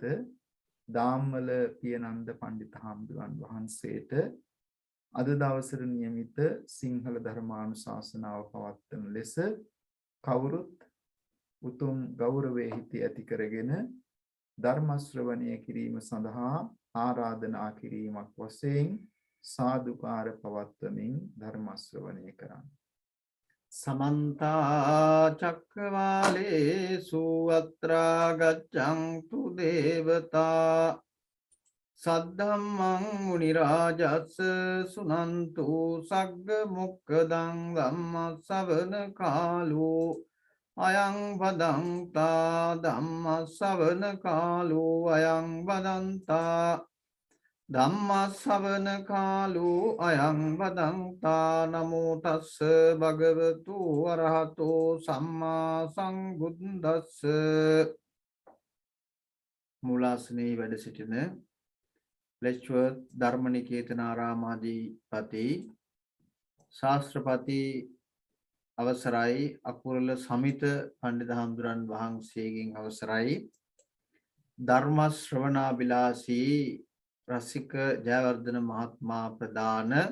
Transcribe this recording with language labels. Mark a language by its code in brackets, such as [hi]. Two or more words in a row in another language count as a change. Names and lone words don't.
[si] දාම්වල පියනන්ද පඬිත හාමුදුරන් වහන්සේට අද දවසේ නියමිත සිංහල ධර්මානුශාසනාව පවත්වන ලෙස කවුරුත් උතුම් ගෞරවයේ හිත ඇති කරගෙන ධර්ම ශ්‍රවණය කිරීම සඳහා ආරාධනා කිරීමක් වශයෙන් සාදුකාර පවත්වමින් ධර්ම ශ්‍රවණය කරන්න. [pi] समन्ता चक्रवालेषु अत्रा गच्छन्तु देवता सद्धम्मं मुनिराजस्य सुनन्तु सग्ग मोक्खदं धम्मश्रवण कालो अयं वदन्ता धम्मश्रवण कालो अयं वदन्ता ධම්මස්සවන කාලෝ අයං වදන්තා නමෝ තස්ස භගවතු වරහතෝ සම්මා සම්බුද්දස්ස. [si] මූලාසනයේ වැඩ සිටින ලෙක්චර් ධර්මනිකේතනාරාමාධිපති ශාස්ත්‍රපති අවසරයි අකුරල සමිත පඬිත හාමුදුරන් වහන්සේගෙන් අවසරයි ධර්ම ශ්‍රවණාබිලාසී රසික ජයවර්ධන මහත්මයා ප්‍රදාන